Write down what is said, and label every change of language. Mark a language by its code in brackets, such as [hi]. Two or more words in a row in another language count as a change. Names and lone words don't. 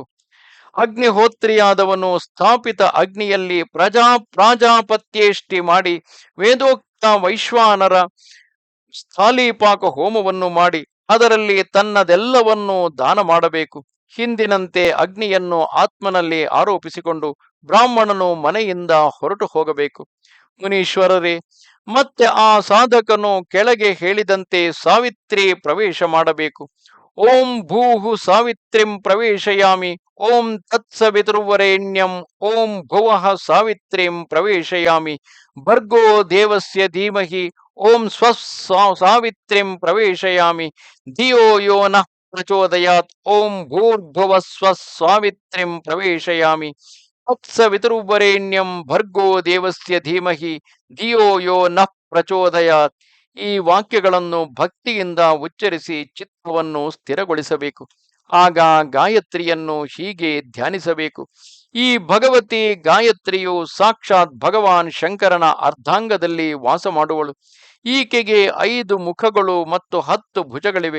[kn] ಅಗ್ನಿಹೋತ್ರಿಯಾದವನು ಸ್ಥಾಪಿತ ಅಗ್ನಿಯಲ್ಲಿ ಪ್ರಾಜಾಪತ್ಯೇಷ್ಟಿ ಮಾಡಿ ವೇದೋಕ್ತ ವೈಶ್ವಾನರ ಸ್ಥಾಲೀಪಾಕ ಹೋಮವನ್ನು ಮಾಡಿ ಅದರಲ್ಲಿ ತನ್ನದೆಲ್ಲವನ್ನೂ ದಾನ ಮಾಡಬೇಕು. ಹಿಂದಿನಂತೆ ಅಗ್ನಿಯನ್ನು ಆತ್ಮನಲ್ಲಿ ಆರೋಪಿಸಿಕೊಂಡು ಬ್ರಾಹ್ಮಣನು ಮನೆಯಿಂದ ಹೊರಟು ಹೋಗಬೇಕು. ಮುನೀಶ್ವರರೇ, ಮತ್ತೆ ಆ ಸಾಧಕನು ಕೆಳಗೆ ಹೇಳಿದಂತೆ ಸಾವಿತ್ರಿ ಪ್ರವೇಶ ಮಾಡಬೇಕು. [sa] ಓಂ ಭೂಹು ಸಾವಿತ್ರಿಂ ಪ್ರವೇಶಯಾಮಿ, ಓಂ ತತ್ಸವಿತುರ್ವರೆಣ್ಯಂ, ಓಂ ಭುವಃ ಸಾವಿತ್ರಿಂ ಪ್ರವೇಶಯಾಮಿ, ಭರ್ಗೋ ದೇವಸ್ಯ ಧೀಮಹಿ, ಓಂ ಸಾವಿತ್ರಿಂ ಪ್ರವೇಶಯಾಮಿ, ಧಿಯೋ ಯೋ ನಃ ಪ್ರಚೋದಯಾತ್, ಓಂ ಭೂರ್ಭುವ ಸಾವಿತ್ರಿಂ ಪ್ರವೇಶಯಾಮಿ, ತತ್ಸವಿತುರ್ವರೆಣ್ಯಂ ಭರ್ಗೋ ದೇವಸ್ಯ ಧೀಮಹಿ, ಧಿಯೋ ಯೋ ನಃ ಪ್ರಚೋದಯಾತ್. [kn] ಈ ವಾಕ್ಯಗಳನ್ನು ಭಕ್ತಿಯಿಂದ ಉಚ್ಚರಿಸಿ ಚಿತ್ತವನ್ನು ಸ್ಥಿರಗೊಳಿಸಬೇಕು. ಆಗ ಗಾಯತ್ರಿಯನ್ನು ಹೀಗೆ ಧ್ಯಾನಿಸಬೇಕು. ಈ ಭಗವತಿ ಗಾಯತ್ರಿಯು ಸಾಕ್ಷಾತ್ ಭಗವಾನ್ ಶಂಕರನ ಅರ್ಧಾಂಗದಲ್ಲಿ ವಾಸ ಮಾಡುವಳು. ಈಕೆಗೆ 5 ಮುಖಗಳು ಮತ್ತು 10 ಭುಜಗಳಿವೆ.